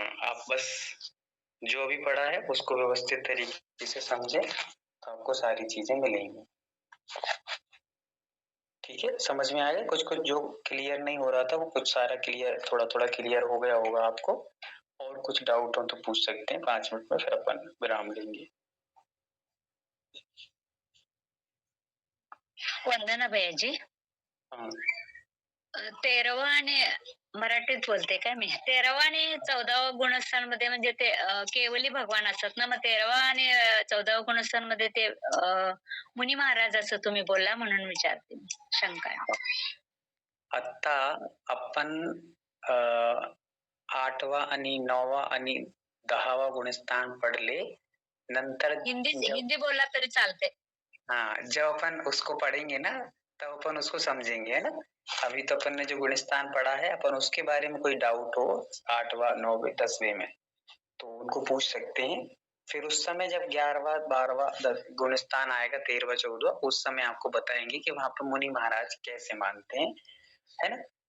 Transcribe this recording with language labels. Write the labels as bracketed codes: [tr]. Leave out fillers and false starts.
[hi] आप बस जो भी पढ़ा है उसको व्यवस्थित तरीके से समझे तो आपको सारी चीजें मिलेंगी। ठीक है, समझ में आया? कुछ कुछ जो क्लियर नहीं हो रहा था वो कुछ सारा क्लियर, थोड़ा थोड़ा क्लियर हो गया होगा आपको। और कुछ डाउट हो तो पूछ सकते हैं 5 मिनट में, फिर अपन विराम लेंगे। [mr] वंदना भैयाजी, 13वा आणि मराठीत बोलते काय मी, 13वा आणि 14वा गुणस्थान मध्ये म्हणजे ते केवली भगवान असतात ना, मग 13वा आणि 14वा गुणस्थान मध्ये ते मुनी महाराज असं तुम्ही बोलला म्हणून विचारते, शंका आहे. आता आपण 8वा आणि 9वा आणि 10वा गुणस्थान पढ़ले, नंतर हिंदी बोलला तरी चालते. [hi] हाँ, जब अपन उसको पढ़ेंगे ना तब अपन उसको समझेंगे, है ना। अभी तो अपन ने जो गुणस्थान पढ़ा है, अपन उसके बारे में कोई डाउट हो 8वां 9वें 10वें में तो उनको पूछ सकते हैं। फिर उस समय जब 11वां 12वां गुणस्थान आएगा, 13वां 14वां, उस समय आपको बताएंगे कि वहां पर मुनि महाराज कैसे मानते हैं, है ना।